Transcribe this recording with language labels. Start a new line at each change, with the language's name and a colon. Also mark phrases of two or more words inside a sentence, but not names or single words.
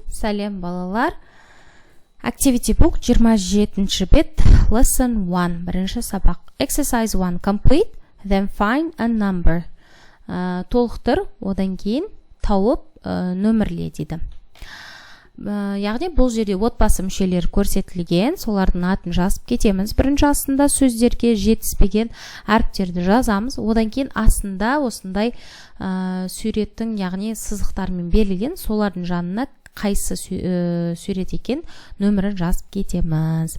Kazakh: Сәлем балалар.
English: Activity book
Kazakh: 27 бет. Lesson 1. Бірінші сабақ. Exercise 1.
English: Complete. Then find a number.
Kazakh: Толықтыр. Одан кейін тауып нөмірле дейді. Яғни бұл жерде отбасы мүшелері көрсетілген, солардың атын жазып кетеміз. Бірінші астында сөздерге жетіспеген әріптерді жазамыз. Одан кейін астында осындай суреттің, яғни сызықтармен берілген, солардың жанына қайсы сурет екен нөмірін жазып кетеміз.